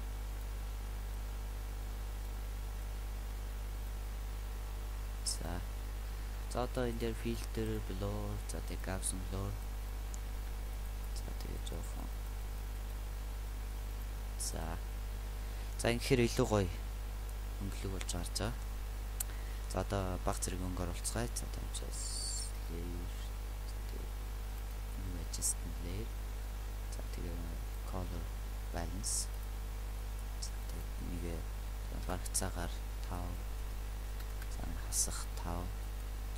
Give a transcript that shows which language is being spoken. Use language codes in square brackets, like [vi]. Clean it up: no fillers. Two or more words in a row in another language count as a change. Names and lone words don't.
[mn] за одоо энэ дээр [en] filter blur [mn] за тэгээ [en] Gaussian blur [mn] за тэгээ жоохон за ингэхээр илүү гоё өнгөлөг болж гарч байгаа. За одоо баг зэрэг өнгө оруулцгаая. За тийм учраас [en] layer new adjustment layer. [mn] За тэгээ [en] color balance. [mn] За тэгээ нэг багцаагаар 5 за хасах 5